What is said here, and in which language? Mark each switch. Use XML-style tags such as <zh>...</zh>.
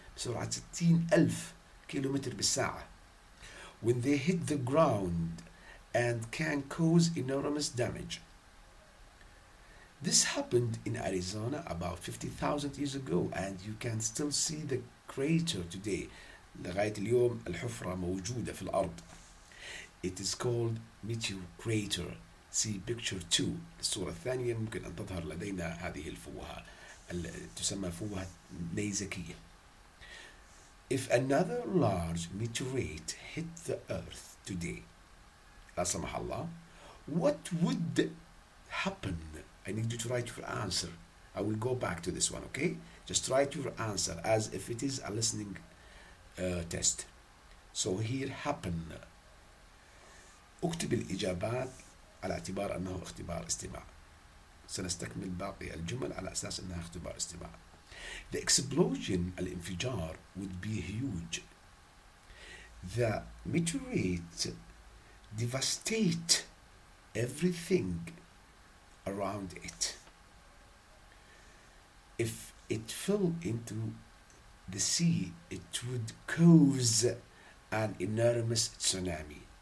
<ar>بسرعة 60,000 كيلومتر بالساعة.</ar> <en>When they hit the ground and can cause enormous damage. This happened in Arizona about 50,000 years ago, and you can still see the crater today.</en> <ar>لغاية اليوم الحفرة موجودة في الأرض.</ar> <en>It is called meteor crater. See picture 2.</en> <ar>الصورة الثانية ممكن أن تظهر لدينا هذه الفوهة تسمى فوهة نيزكية.</ar> <en>If another large meteorite hit the Earth today,</en> <ar>لا سمح الله,</ar> <en>what would happen? I need you to write your answer. I will go back to this one, okay? Just write your answer as if it is a listening test. So here happen.</en> <ar>اكتب الإجابات على اعتبار أنه اختبار استماع. سنستكمل باقي الجمل على أساس أنها اختبار استماع.</ar> <en>The explosion, الانفجار, would be huge. The meteorite devastate everything around it. If it fell into the sea, it would cause an enormous tsunami.</en>